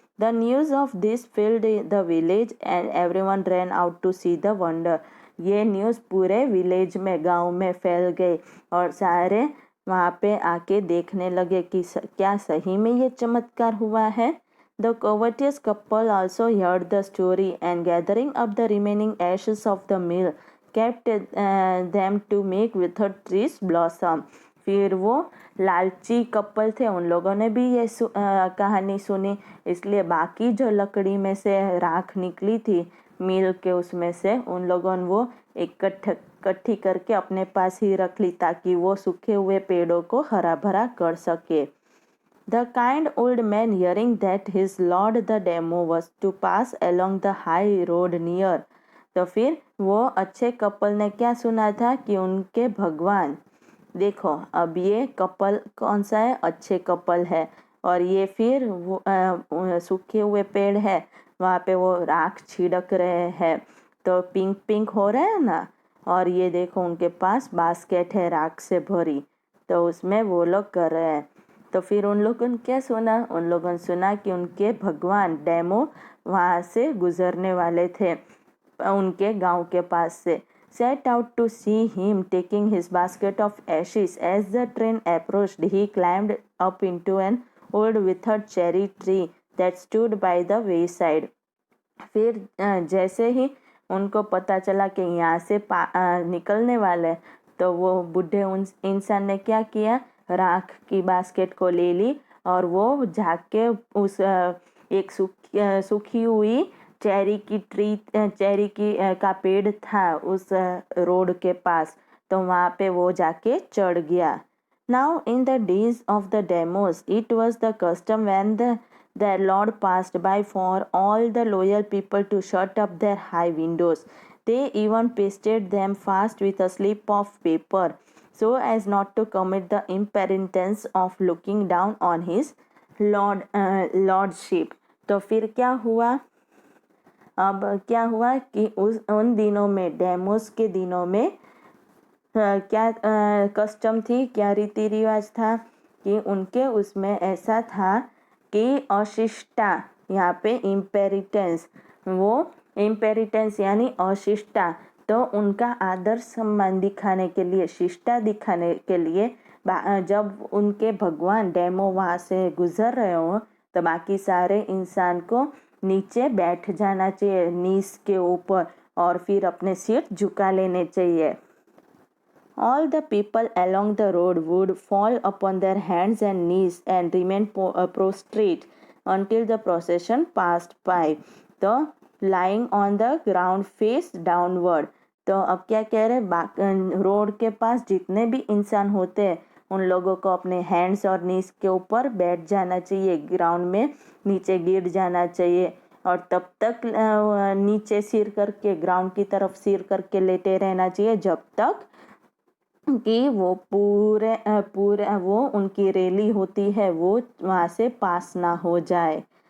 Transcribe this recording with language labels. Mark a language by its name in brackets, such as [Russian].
[English] The news of this filled the village and everyone ran out to see the wonder. [Hindi] ये news पूरे village में, गांव में फैल गई और सारे वहाँ पे आके देखने लगे कि क्या सही में ये चमत्कार हुआ है। [English] The covetous couple also heard the story and gathering up the remaining ashes of the mill kept them to make withered trees blossom। [Hindi] फिर वो लालची कपल थे, उन लोगों ने भी ये कहानी सुनी, इसलिए बाकी जो लकड़ी में से राख निकली थी मिल के उसमें से उन लोगों ने वो इकट्ठी करके अपने पास ही रख ली ताकि वो सूखे हुए पेड़ों को हरा भरा कर सके। [English] The kind old man, hearing that his lord the demo was to pass along the high road near, [Hindi] तो फिर वो अच्छे कपल ने क्या सुना था कि उनके भगवान, देखो अब ये कपल कौन सा है, अच्छे कपल है और ये फिर वो सूखे हुए पेड़ है, वहाँ पे वो राख छिड़क रहे हैं तो पिंक पिंक हो रहा है ना, और ये देखो उनके पास बास्केट है राख से भरी, तो उसमें वो लोग कर रहे हैं। तो फिर उन लोगों ने क्या सुना, उन लोगों ने सुना कि उनके भगवान डेमो वहाँ से गुजरने वाले थे उनके गांव के पास से। [English] Set out to see him taking his basket of ashes. As the train approached, he climbed up into an old withered cherry tree that stood by the wayside. [Hindi] फिर जैसे ही उनको पता चला कि यहाँ से निकलने वाले, तो वो बूढ़े इंसान ने क्या किया, राख की बास्केट को ले ली और वो जाके उस एक सूखी हुई चेरी की का पेड़ था उस रोड के पास, तो वहाँ पे वो जाके चढ़ गया। [English] Now in the days of the demos, it was the custom when their lord passed by for all the loyal people to shut up their high windows. They even pasted them fast with a slip of paper so as not to commit the impenitence of looking down on his lordship। [Hindi] तो फिर क्या हुआ, अब क्या हुआ कि उन दिनों में, डेमोस के दिनों में क्या कस्टम थी, क्या रीति रिवाज था कि उनके उसमें ऐसा था कि अशिष्टा, यहाँ पे इम्पेरिटेंस, वो इम्पेरिटेंस यानी अशिष्टा, तो उनका आदर सम्मान दिखाने के लिए, शिष्टा दिखाने के लिए जब उनके भगवान डेमो वहाँ से गुजर रहे हो तो बाकी सारे इंसान को नीचे बैठ जाना चाहिए, नीस के ऊपर, और फिर अपने सिर झुका लेने चाहिए। [English] All the people along the road would fall upon their hands and knees and remain prostrate until the procession passed by, तो lying on the ground face downward। [Hindi] तो अब क्या कह रहे, रोड के पास जितने भी इंसान होते हैं उन लोगों को अपने हैंड्स और नीज के ऊपर बैठ जाना चाहिए, ग्राउंड में नीचे गिर जाना चाहिए और तब तक नीचे सिर करके ग्राउंड की तरफ सिर करके लेटे रहना चाहिए जब तक कि वो पूरे वो उनकी रैली होती है वो वहाँ से पास ना हो जाए।